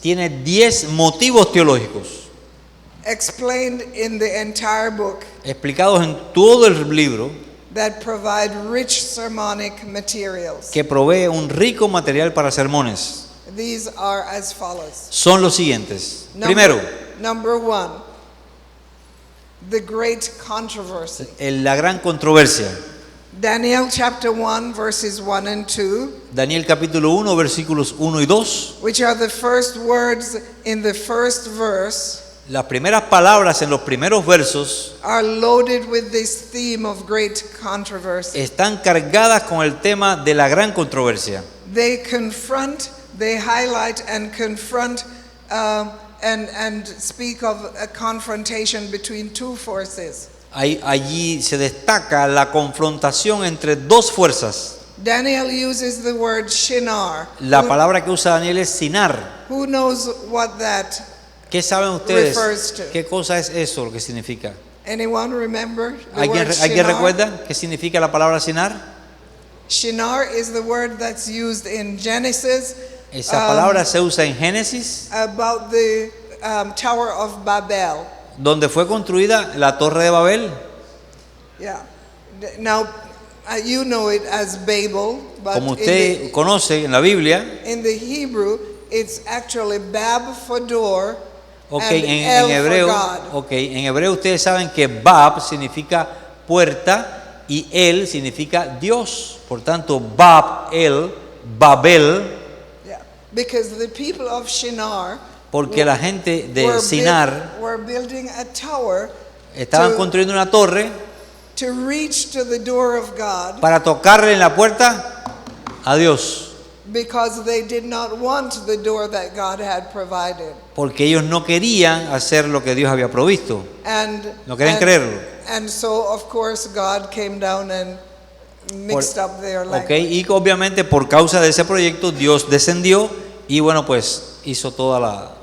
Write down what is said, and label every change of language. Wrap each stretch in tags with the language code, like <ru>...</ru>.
<es>tiene 10 motivos teológicos</es> <en>explained in the entire book,</en> <es>explicados en todo el libro,</es> <en>that provide rich sermonic materials.</en> <es>que provee un rico material para sermones.</es> <en>These are as follows.</en> <es>Son los siguientes. Primero,</es> <en>Number one, the great controversy.</en> <es>la gran controversia.</es> <en>Daniel chapter 1 verses 1 and 2,</en> <es>Daniel capítulo 1, versículos 1 y 2.</es> <en>which are the first words in the first verse,</en> <es>Las primeras palabras en los primeros versos</es> <en>are loaded with this theme of great controversy.</en> <es>están cargadas con el tema de la gran controversia.</es> <en>They confront, they highlight and confront and speak of a confrontation between two forces.</en> <es>Allí se destaca la confrontación entre dos fuerzas.</es> <en>Daniel uses the word shinar.</en> <es>La palabra que usa Daniel es sinar.</es> <en>Who knows what that?</en> <es>¿Qué saben ustedes?</es> <en>Refers to.</en> <es>¿Qué cosa es eso lo que significa?</es> <en>Anyone remember the</en> <es>¿Alguien</es> <en>word shinar?</en> <es>recuerda qué significa la palabra sinar?</es> <en>Shinar is the word that's used in Genesis</en> <es>Esa palabra se usa en Génesis,</es> <en>about the Tower of Babel.</en> <es>donde fue construida la Torre de Babel.</es> <en>Yeah. Now, you know it as Babel, but</en> <es>Como usted conoce en la Biblia,</es> <en>in the Hebrew, it's actually Bab for door okay, and</en> <es>en El hebreo,</es> <en>for God.</en> <es>okay, en hebreo ustedes saben que Bab significa puerta y El significa Dios. Por tanto, Bab, El, Babel,</es> <en>Yeah. Because the people of Shinar</en> <es>porque la gente de Sinar</es> <en>were building a tower</en> <es>estaban</es> <en>to-</en> <es>construyendo una torre</es> <en>to reach to the door of God</en> <es>para tocarle en la puerta a Dios,</es> <en>because they did not want the door that God had provided.</en> <es>porque ellos no querían hacer lo que Dios había provisto,</es> <en>And,</en> <es>no querían</es> <en>and,</en> <es>creerlo.</es> <en>and so, of course, God came down and mixed up their language.</en> <es>Okay, y obviamente por causa de ese proyecto Dios descendió y bueno, pues hizo toda la...</es>